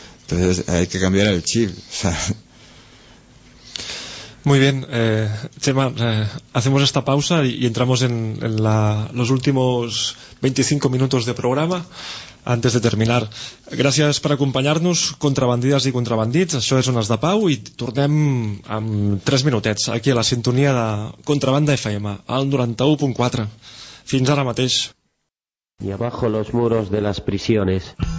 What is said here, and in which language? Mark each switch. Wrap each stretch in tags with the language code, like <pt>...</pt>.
<es>Entonces hay que cambiar el chip, o sea. Muy bien, Chema, hacemos esta pausa y entramos en los últimos 25 minutos de programa antes de terminar.</es> <ca>Gràcies per acompanyar-nos, contrabandides i contrabandits. Això és Ones de Pau i tornem en 3 minutets aquí a la sintonia de Contrabanda FM, al 91.4. Fins ara mateix.</ca> <es>Y abajo los muros de las prisiones.</es>